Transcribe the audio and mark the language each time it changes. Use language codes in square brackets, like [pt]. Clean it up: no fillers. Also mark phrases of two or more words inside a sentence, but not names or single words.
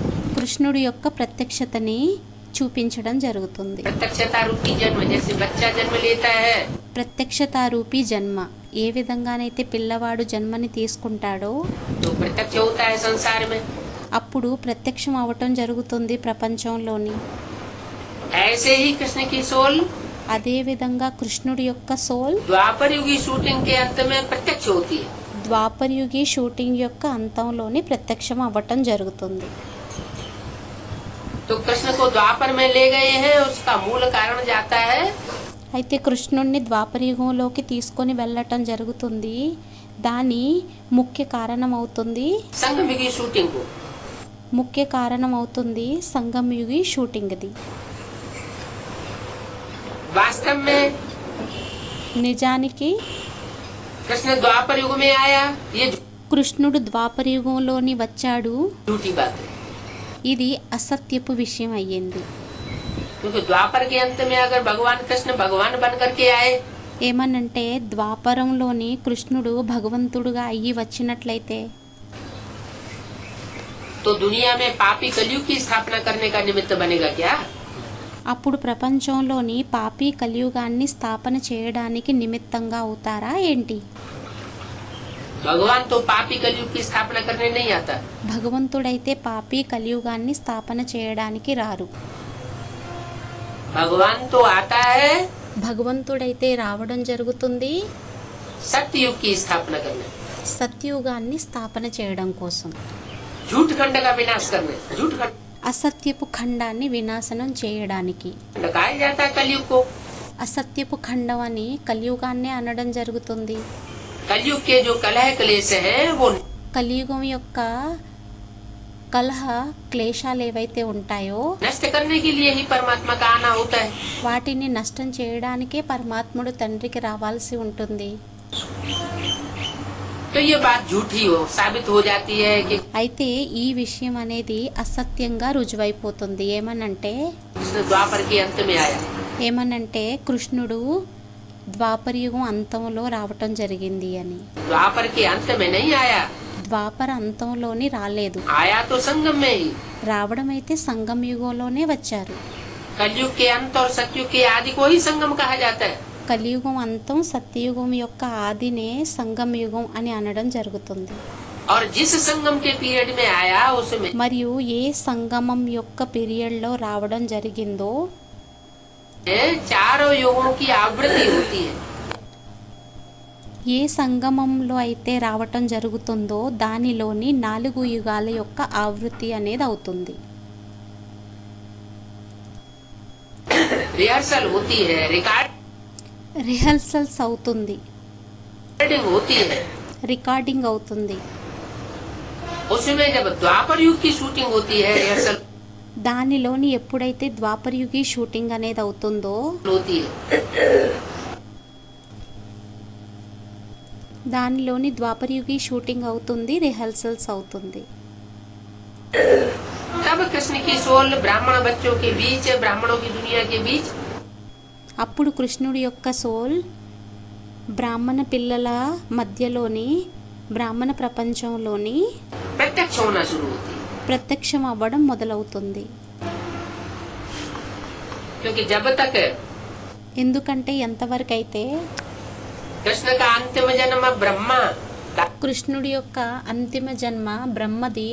[te] కృష్ణుడి యొక్క ప్రత్యక్షతని చూపించడం జరుగుతుంది। [hi] प्रत्यक्षता रूपी जन्म, जैसे बच्चा जन्म लेता है [te] ప్రత్యక్షతారూపీ జన్మ, ఏ విధంగానైతే పిల్లవాడు జన్మని తీసుకుంటాడో [hi] तो प्रत्यक्ष होता है संसार में, [te] అప్పుడు ప్రత్యక్షం అవటం జరుగుతుంది ప్రపంచంలోని। [hi] ऐसे ही कृष्ण की सोल [te] అదే విధంగా కృష్ణుడి యొక్క సోల్ [hi] द्वापर युगी शूटिंग के अंत में प्रत्यक्ष होती है। [te] ద్వాపరయుగి షూటింగ్ యొక్క అంతంలోని ప్రత్యక్షం అవ్వటం జరుగుతుంది। [hi] तो कृष्ण को द्वापर में ले गए हैं, उसका मूल कारण जाता है [te] అయితే కృష్ణుణ్ణి ద్వాపరయుగంలోకి తీసుకొని వెళ్ళటం జరుగుతుంది, దాని ముఖ్య కారణం అవుతుంది [hi] संगम युगी शूटिंग को। [te] ముఖ్య కారణం అవుతుంది సంగమయుగి షూటింగ్ది। [hi] वास्तव में [te] నిజానికి [hi] कृष्ण द्वापर युग में आया, ये [te] కృష్ణుడు ద్వాపరయుగంలోని వచ్చాడు, [hi] झूठी बात है। [te] ఇది అసత్యపు విషయం అయ్యింది। [hi] क्योंकि द्वापर के अंत में अगर भगवान कृष्ण भगवान बन करके आए [te] ఏమనంటే ద్వాపరంలోని కృష్ణుడు భగవంతుడుగా అయ్యి వచ్చినట్లయితే [hi] तो दुनिया में पापी कलयुग की स्थापना करने का निमित्त बनेगा क्या? [te] అప్పుడు ప్రపంచంలోని పాపి కలియుగాన్ని స్థాపన చేయడానికి నిమిత్తంగా అవుతారా ఏంటి? [hi] भगवान तो पापी कलयुग की स्थापना करने नहीं आता। [te] భగవంతుడైతే పాపి కలియుగాన్ని స్థాపన చేయడానికి రారు। [hi] भगवान तो आता है [te] భగవంతుడైతే రావడం జరుగుతుంది [hi] सत्य युग की स्थापना करने, [te] సత్యుగాన్ని స్థాపన చేయడం కోసం, [hi] झूठ खंड का विनाश करने। झूठ खंड [te] అసత్యపు ఖండాన్ని వినాశనం చేయడానికి। [hi] कहा जाता है कलयुग को। [te] అసత్యపు ఖండం అని కలియుగాన్నే అనడం జరుగుతుంది। [hi] कलयुग के जो कलह क्लेश है वो [te] కలియుగం యొక్క కలహ క్లేశాలు ఏవైతే ఉంటాయో [hi] नष्ट करने के लिए ही परमात्मा का आना होता है। [te] వాటిని నష్టం చేయడానికే పరమాత్ముడు తండ్రికి రావాల్సి ఉంటుంది. [hi] तो ये बात झूठी हो साबित हो जाती है कि [te] అయితే ఈ విషయం అనేది అసత్యంగా రుజువైపోతుంది. ఏమనంటే [hi] कृष्ण द्वापर के अंत में आया। [te] కృష్ణుడు ద్వాపరయుగం అంతంలో రావటం జరిగింది అని. [hi] द्वापर के अंत में नहीं आया, [te] ద్వాపర అంతంలోని రాలేదు, [hi] आया तो संगम में ही। [te] రావడం అయితే సంగమ యుగంలోనే వచ్చారు. [hi] कलयुग के अंत और सतयुग के आदि को ही संगम कहा जाता है। [te] కలియుగం అంతం సత్యయుగం యొక్క ఆదినే సంగమ యుగం అని అనడం జరుగుతుంది. [hi] और जिस संगम के पीरियड में आया उसमें [te] మరియు ఏ సంగమం యొక్క పీరియడ్ లో రావడం జరిగిందో [hi] चारों युगों की आवृत्ति होती है। [te] ఏ సంగమంలో అయితే రావటం జరుగుతుందో దానిలోని 4 యుగాల యొక్క ఆవృత్తి అనేది అవుతుంది. [hi] रिहर्सल होती है, [te] రిహర్సల్స్ అవుతుంది, [hi] रिकॉर्डिंग होती है। [te] రికార్డింగ్ అవుతుంది. [hi] उसमें जब द्वापर युग की शूटिंग होती है, रिहर्सल [te] దానిలోని ఎప్పుడైతే ద్వాపరయుగి షూటింగ్ అనేది అవుతుందో [hi] होती है, [te] దానిలోని ద్వాపరయుగి షూటింగ్ అవుతుంది, రిహర్సల్స్ అవుతుంది. [hi] तब कृष्ण की सोल ब्राह्मण बच्चों के बीच, ब्राह्मणों की दुनिया के बीच [te] అప్పుడు కృష్ణుడి యొక్క సోల్ బ్రాహ్మణ పిల్లల మధ్యలోని బ్రాహ్మణ ప్రపంచంలోని [hi] प्रत्यक्ष होना शुरू होती है। [te] ప్రత్యక్షం అవ్వడం మొదలవుతుంది. [hi] क्योंकि जब तक [te] ఎందుకంటే ఎంతవరకైతే [hi] कृष्ण का अंतिम जन्म ब्रह्मा [te] కృష్ణుడి యొక్క అంతిమ జన్మ బ్రహ్మది,